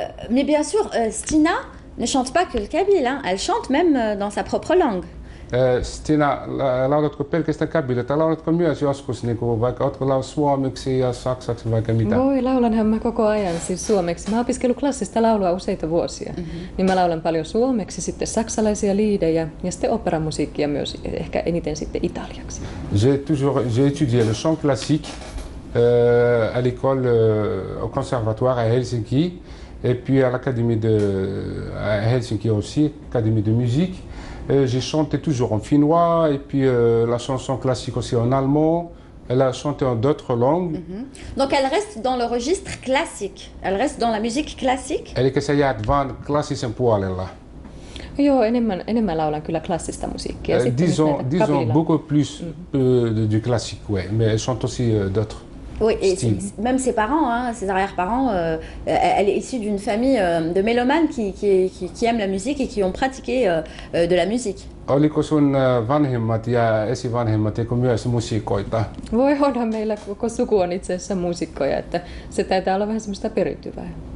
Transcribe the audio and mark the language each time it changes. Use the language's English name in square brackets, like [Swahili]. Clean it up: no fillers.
[French] Mais bien sûr, Stina ne chante pas que le kabyle, hein. Elle chante même dans sa propre langue. [Finnish] Stina, laulatko pelkästään kabyle tai laulatko myös joskus niinku, vaikka ootko laulut suomeksi ja saksaksi vaikka mitä? Voi, laulanhan mä koko ajan siis suomeksi. Mä oon opiskellut klassista laulua useita vuosia. Niin mä laulan paljon suomeksi, sitten saksalaisia liidejä ja sitten operamusiikkia myös, ehkä eniten sitten italiaksi. [French] J'ai étudié le chant classique à l'école, au conservatoire à Helsinki et puis à l'académie à Helsinki aussi, académie de musique. J'ai chanté toujours en finnois et puis la chanson classique aussi en allemand. Elle a chanté en d'autres langues. Donc elle reste dans le registre classique. Elle reste dans la musique classique. [Finnish] Eli sä jäät vaan klassisen puolella. Joo, enemmän laulan kyllä klassista musiikkia. [French] Disons beaucoup plus du classique, ouais. Mais elle chante aussi d'autres. Oui, et même ses parents, hein, ses arrière-parents, elle est issue d'une famille de mélomanes qui aiment la musique et qui ont pratiqué de la musique. [Finnish] Oliko sun vanhemmat ja esivanhemmat myös musiikoita? Voi, onhan meillä koko suku on itse asiassa muusikkoja, että se taitaa olla vähän semmoista periytyvää.